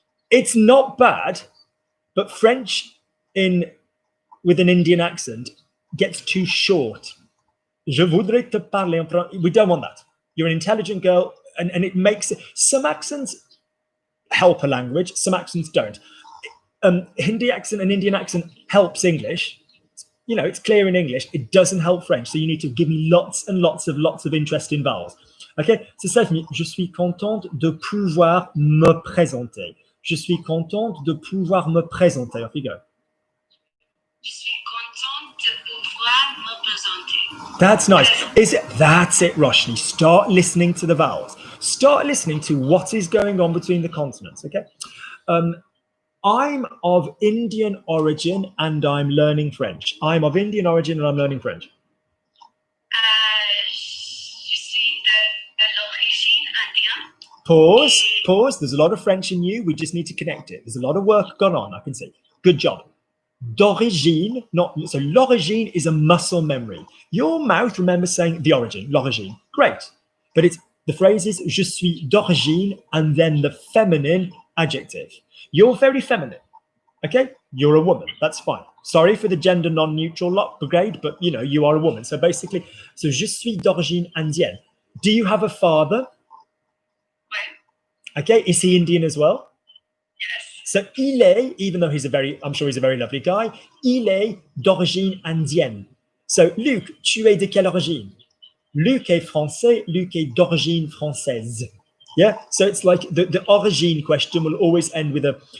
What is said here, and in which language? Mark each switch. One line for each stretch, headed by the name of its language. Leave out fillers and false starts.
English: It's not bad, but French with an Indian accent gets too short.
French: Je voudrais te parler en français.
English: We don't want that. You're an intelligent girl. and it makes it, some accents help a language, some accents don't. Hindi accent and Indian accent helps English. You know, it's clear in English. It doesn't help French. So you need to give me lots and lots of interesting vowels.
French: Okay, c'est ça. Je suis contente de pouvoir me présenter. Je suis contente de pouvoir me présenter.
English: Off you go.
French: Je suis contente de pouvoir me présenter.
English: That's nice. That's it, Roshni. Start listening to the vowels. Start listening to what is going on between the consonants. Okay. I'm of Indian origin and I'm learning French. I'm of Indian origin and I'm learning French.
French: Je suis de l'origine indienne.
English: Pause. There's a lot of French in you. We just need to connect it. There's a lot of work gone on, I can see. Good job. D'origine, so l'origine is a muscle memory. Your mouth remembers saying the origin, l'origine. Great. But the phrase is
French: je suis d'origine
English: and then the feminine adjective. You're very feminine. Okay? You're a woman. That's fine. Sorry for the gender non-neutral brigade, but you know, you are a woman. So basically, so
French: je suis d'origine indienne.
English: Do you have a father?
French: Ouais.
English: Okay. Is he Indian as well? Yes. So
French: il est,
English: even though I'm sure he's a very lovely guy,
French: il est d'origine indienne. So Luc, tu es de quelle origine? Luc est français, Luc est d'origine française.
English: Yeah, so it's like the origine question will always end with a.